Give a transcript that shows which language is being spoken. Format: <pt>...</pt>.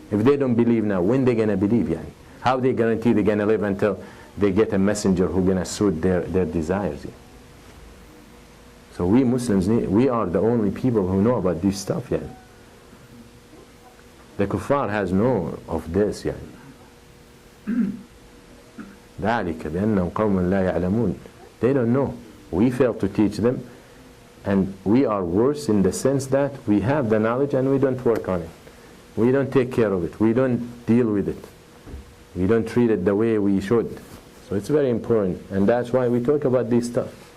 <en>If they don't believe now, when they gonna believe? يعني how they guarantee they're gonna live until they get a messenger who gonna suit their desires? So we Muslims, we are the only people who know about this stuff. يعني the kuffar has no of this.</en> <ar>يعني ذلك بأنهم قوم لا يعلمون.</ar> <en>They don't know. We fail to teach them, and we are worse in the sense that we have the knowledge and we don't work on it. We don't take care of it. We don't deal with it. We don't treat it the way we should. So it's very important, and that's why we talk about this stuff.</en>